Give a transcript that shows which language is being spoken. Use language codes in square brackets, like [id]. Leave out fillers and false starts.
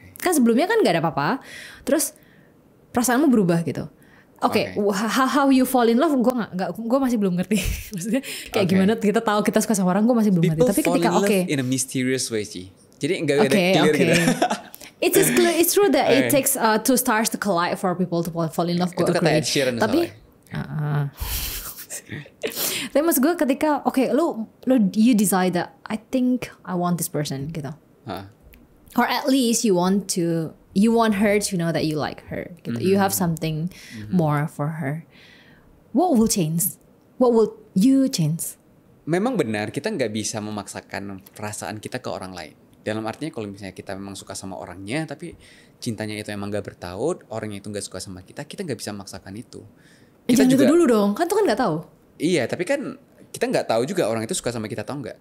[id] Kan sebelumnya kan nggak ada apa-apa. Terus perasaanmu berubah gitu. Oke, [en] how you fall in love [id] gue masih belum ngerti. Maksudnya kayak gimana kita tahu kita suka sama orang, gue masih belum ngerti. Tapi ketika [en] in a mysterious way sih. [id] Jadi enggak ada clear gitu. [en] It's true that it takes two stars to collide for people to fall in love. [id] Itu kata Ed Sheeran. Tapi tapi maksud gue ketika [en] you decide that I think I want this person gitu. Or at least you want her to know that you like her gitu. You have something more for her. What will change? What will you change? [id] Memang benar kita nggak bisa memaksakan perasaan kita ke orang lain. Dalam artinya kalau misalnya kita memang suka sama orangnya, tapi cintanya itu emang gak bertaut, orangnya itu gak suka sama kita nggak bisa memaksakan itu. Kita jangan juga, itu dulu dong, kan tuh kan gak tahu. Iya, tapi kan kita nggak tahu juga orang itu suka sama kita atau enggak.